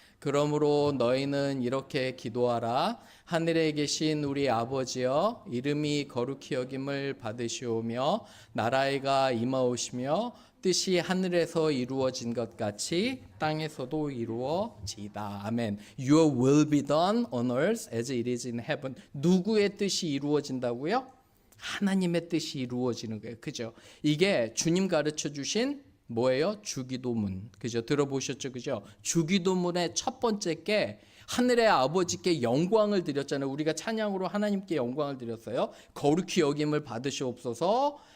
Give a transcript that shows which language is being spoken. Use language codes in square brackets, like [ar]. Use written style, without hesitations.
[ko] 그러므로 너희는 이렇게 기도하라. 하늘에 계신 우리 아버지여, 이름이 거룩히 여김을 받으시오며 나라가 임하오시며 뜻이 하늘에서 이루어진 것 같이 땅에서도 이루어지이다. 아멘. [en] Your will be done on earth as it is in heaven. [ko] 누구의 뜻이 이루어진다고요? 하나님의 뜻이 이루어지는 거예요. 그죠? 이게 주님 가르쳐 주신 뭐예요? 주기도문. 그죠? 들어보셨죠? 그죠? 주기도문의 첫 번째 게 하늘의 아버지께 영광을 드렸잖아요. 우리가 찬양으로 하나님께 영광을 드렸어요. 거룩히 여김을 받으시옵소서.